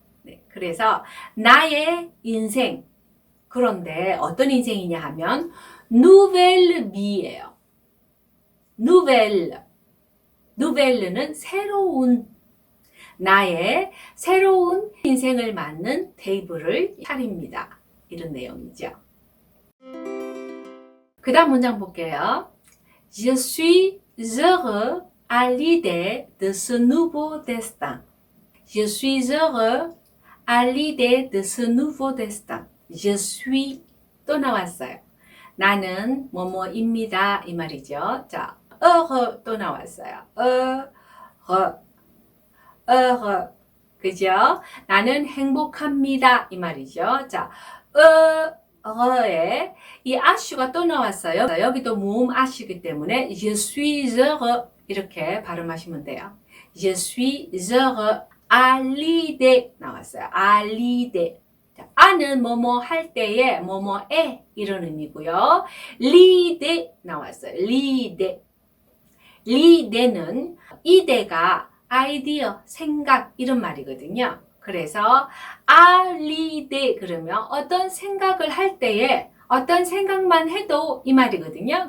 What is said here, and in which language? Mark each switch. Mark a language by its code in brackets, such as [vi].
[ko] 네, 그래서 나의 인생. 그런데 어떤 인생이냐 하면 [fr] nouvelle vie [ko] 예요. [fr] nouvelle. [ko] nouvelle는 새로운 나의 새로운 인생을 맞는 테이블을 차립니다. 이런 내용이죠. 그 다음 문장 볼게요. [fr] Je suis heureux à l'idée de ce nouveau destin. Je suis heureux à l'idée de ce nouveau destin. Je suis [ko] 또 나왔어요. 나는 뭐뭐입니다. 이 말이죠. 자, heureux 또 나왔어요. heureux. 그죠? 나는 행복합니다. 이 말이죠. 자, heureux에 이 아슈가 또 나왔어요. 여기도 모음 아슈이기 때문에 [fr] je suis heureux [ko] 이렇게 발음하시면 돼요. [fr] Je suis heureux à l'idée [ko] 나왔어요. [fr] à l'idée. [ko] 아는 뭐뭐 할 때에 뭐뭐에 이런 의미고요. [fr] l'idée 나왔어요. l'idée. [ko] l'idé는 이데가 아이디어, 생각 이런 말이거든요. 그래서 [fr] à l'idée [ko] 그러면 어떤 생각을 할 때에 어떤 생각만 해도 이 말이거든요.